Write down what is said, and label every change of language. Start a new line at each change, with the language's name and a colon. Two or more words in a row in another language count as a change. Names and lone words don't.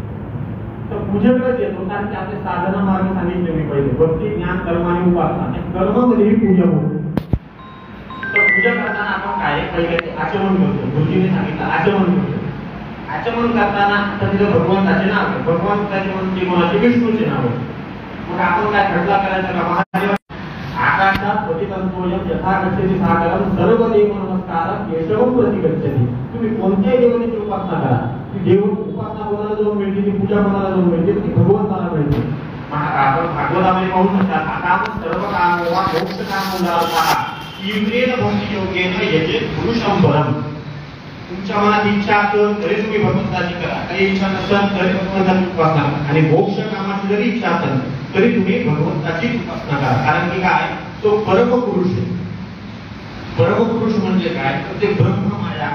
Marathi: तर पूजेकडेच येतो, कारण की आपले साधना मार्ग सांगितले मी पहिले, भक्ती ज्ञान कर्म आणि उपासना, त्या कर्मामध्ये ही पूजा होते. तर पूजा करताना आपण काय पहिले आचमन करतो, गुरुजीने सांगितलं आचमन करतो. आचमन करताना आता तिथे भगवंताचे नाव आहे, भगवंताचे म्हणजे कोणाचे, विष्णूचे नाव आहे. मग आपण काय खटला करायचा का, महादेव
Sanskrit: आकाशात पतितंतोयम यथा गच्छति सागरम सर्व देव नमस्कारम केशवम प्रति गच्छति.
Marathi: तुम्ही कोणत्याही देवाची उपासना करा, ती देव उपासना कोणाला जाऊन मिळते, ती पूजा कोणाला जाऊन मिळते, ती भगवंताला मिळते. आपण भागवतामध्ये पाहू शकता, आता आपण
Sanskrit: सर्व काम मोक्ष काम इंद्रिय भक्ती योगेन यजेत पुरुषम परम.
Marathi: तुमच्या मनात इच्छा असेल तरी तुम्ही भगवंताची करा, काही इच्छा नसेल तरी भगवंताची उपासना करा, आणि मोक्ष कामाची जरी इच्छा असेल तरी तुम्ही भगवंताची उपासना करा. कारण की काय, तो परमपुरुष आहे. परमपुरुष म्हणजे काय, तर ते ब्रह्ममाया.